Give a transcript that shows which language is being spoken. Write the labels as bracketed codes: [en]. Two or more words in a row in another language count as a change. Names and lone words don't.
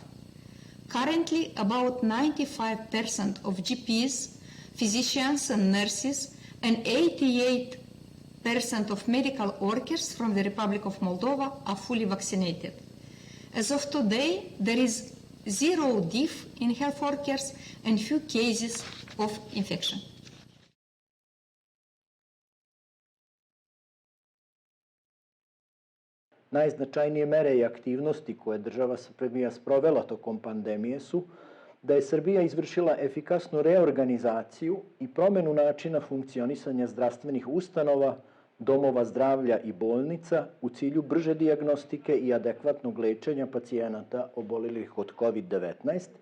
[en] Currently, about 95% of GPs, physicians and nurses, and 88% of medical workers from the Republic of Moldova are fully vaccinated. As of today, there is zero death in health workers and few cases of infection. [sr] Najznačajnije mere i aktivnosti koje država Srbija sprovela tokom pandemije su da je Srbija izvršila efikasnu reorganizaciju i promenu načina funkcionisanja zdravstvenih ustanova, domova zdravlja i bolnica u cilju brže dijagnostike i adekvatnog lečenja pacijenata obolelih od COVID-19,